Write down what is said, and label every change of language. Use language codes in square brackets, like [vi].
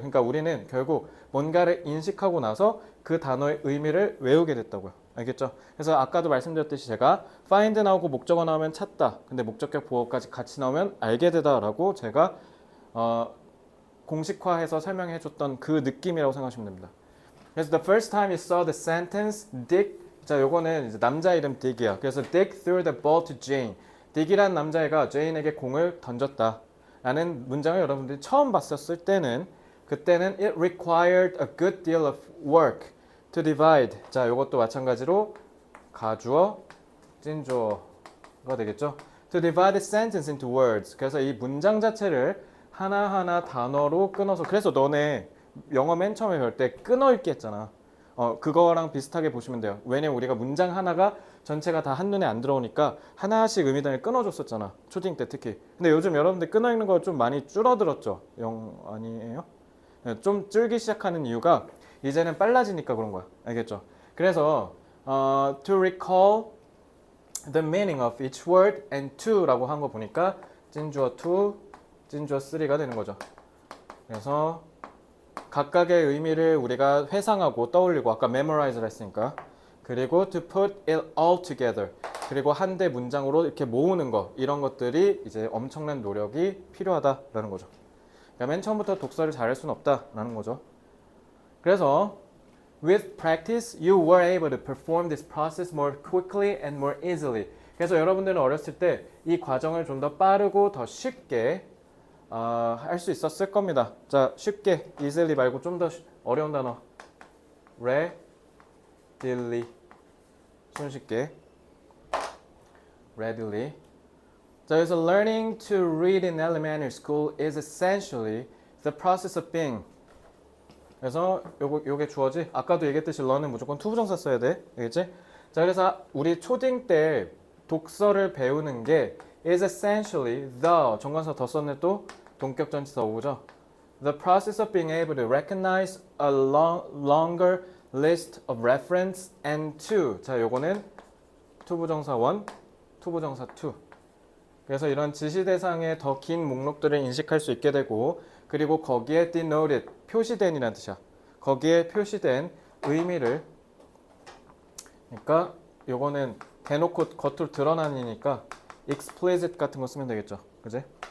[ko] 그러니까 우리는 결국 뭔가를 인식하고 나서 그 단어의 의미를 외우게 됐다고요. 알겠죠? 그래서 아까도 말씀드렸듯이 제가 find 나오고 목적어 나오면 찾다. 근데 목적격 보어까지 같이 나오면 알게 되다라고 제가 공식화해서 설명해 줬던 그 느낌이라고 생각하시면 됩니다. [en] 그래서 the first time you saw the sentence, Dick. [ko] 자, 요거는 이제 남자 이름 Dick이야. [en] 그래서 Dick threw the ball to Jane. [ko] Dick이란 남자애가 제인에게 공을 던졌다. 라는 문장을 여러분들이 처음 봤었을 때는 그때는 [en] it required a good deal of work to divide. [ko] 자, 요것도 마찬가지로 가주어, 찐주어가 되겠죠. [en] To divide the sentence into words. [ko] 그래서 이 문장 자체를 하나하나 단어로 끊어서 그래서 너네 영어 맨 처음에 배울 때 끊어 읽기 했잖아. 그거랑 비슷하게 보시면 돼요. 왜냐면 우리가 문장 하나가 전체가 다 한눈에 안 들어오니까 하나씩 의미단을 끊어줬었잖아. 초딩 때 특히. 근데 요즘 여러분들 끊어 읽는 거 좀 많이 줄어들었죠? 아니에요? 좀 줄기 시작하는 이유가 이제는 빨라지니까 그런 거야. 알겠죠? 그래서 [en] to recall the meaning of each word and to [ko] 라고 한 거 보니까 찐주어 2, 찐주어 3가 되는 거죠. 그래서 각각의 의미를 우리가 회상하고 떠올리고 아까 memorize를 했으니까 그리고 [en] to put it all together [ko] 그리고 한대 문장으로 이렇게 모으는 거 이런 것들이 이제 엄청난 노력이 필요하다라는 거죠. 그러니까 맨 처음부터 독서를 잘할 수는 없다라는 거죠. [en] 그래서 with practice you were able to perform this process more quickly and more easily. [ko] 그래서 여러분들은 어렸을 때 이 과정을 좀 더 빠르고 더 쉽게 할 수 있었을 겁니다. 자, 쉽게 easily 말고 좀 더 어려운 단어 readily 손쉽게 readily. [en] 자, 그래서 learning to read in elementary school is essentially the process of being. [ko] 그래서 요게 주어지. 아까도 얘기했듯이 learn은 무조건 투부정사 써야 돼. 알겠지? 자, 그래서 우리 초딩 때 독서를 배우는 게 [en] is essentially the [ko] 정관사 더 썼네 또 동격 전치사 오죠. [en] The process of being able to recognize a longer list of reference and to. [ko] 자, 요거는 투부정사 1, 투부정사 2. 그래서 이런 지시 대상의 더 긴 목록들을 인식할 수 있게 되고 그리고 거기에 denoted, 표시된이라는 뜻이야. 거기에 표시된 의미를 그러니까 요거는 대놓고 겉으로 드러나니까 explicit 같은 거 쓰면 되겠죠. 그지?